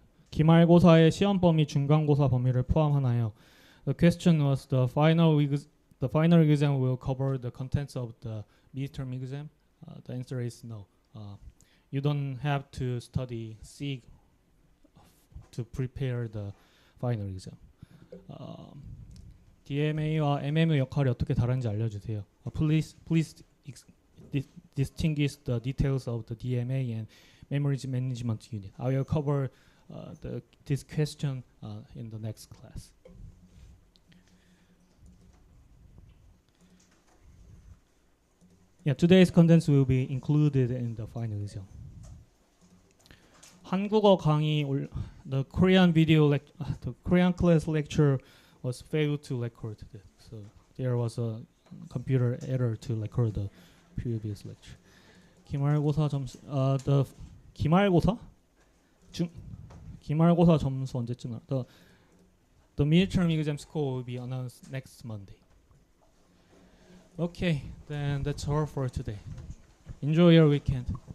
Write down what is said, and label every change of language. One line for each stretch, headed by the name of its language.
Korean: 기말고사의 시험 범위 중간고사 범위를 포함하나요?
English: The question was the final exam will cover the contents of the midterm exam. The answer is no. You don't have to study SIG to prepare the final exam.
Korean: DMA와 MM의 역할이 어떻게 다른지 알려주세요.
English: Please distinguish the details of the DMA and memory management unit. I will cover this question in the next class. Yeah, today's contents will be included in the final exam.
Korean: 한국어 강의
English: the Korean the Korean class lecture was failed to record it. So there was a computer error to record the previous lecture.
Korean: 기말고사 점수 기말고사? 기말고사 점수 언제쯤 나?
English: The midterm exam score will be announced next Monday. Okay, then that's all for today. Enjoy your weekend.